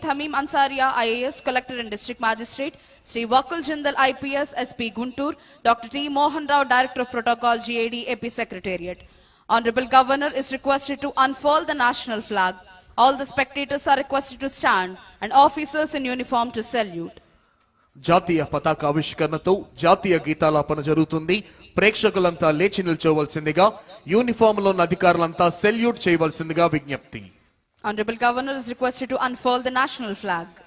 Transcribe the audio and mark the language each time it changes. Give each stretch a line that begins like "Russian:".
English: Thamim Ansaria IAS, Collector and District Magistrate, Sri Wakul Jindal IPS, SP Guntur, Dr. T. Mohan Rao, Director of Protocol, GAD, AP Secretariat. Honorable Governor is requested to unfurl the national flag. All the spectators are requested to stand and officers in uniform to salute.
Telugu: జాతీయ పతాక ఆవిష్కరణతో జాతీయ గీతాలాపన జరుగుతుంది. ప్రేక్షకులంతా లేచి నిల్చోవలసిందిగా, uniform లో ఉన్న అధికారులంతా salute చేయవలసిందిగా విజ్ఞప్తి.
English: Honorable Governor is requested to unfurl the national flag.